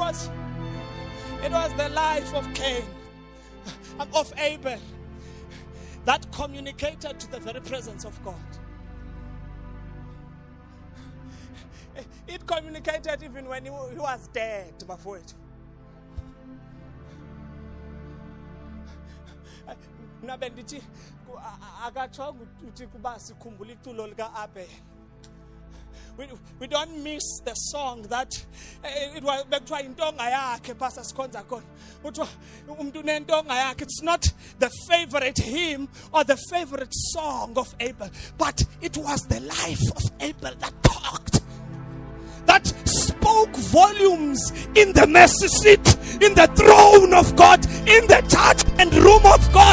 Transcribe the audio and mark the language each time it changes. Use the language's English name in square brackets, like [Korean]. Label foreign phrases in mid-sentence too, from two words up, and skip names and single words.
[English] It was the life of Cain, of Abel, that communicated to the very presence of God. It communicated even when he was dead before it. [Xhosa] Nabendithi akatsho ukuthi kuba sikhumbula iculo lika Abel. [English] We don't miss the song that it was [Xhosa] bekuthiwa intonga yakhe [English] Pastor [Xhosa] Sikhonza khona. Kuthiwa umuntu unentonga yakhe. [English] It's not the favorite hymn or the favorite song of Abel, but it was the life of Abel that talked, that spoke volumes in the mercy seat, in the throne of God, in the judgment room of God.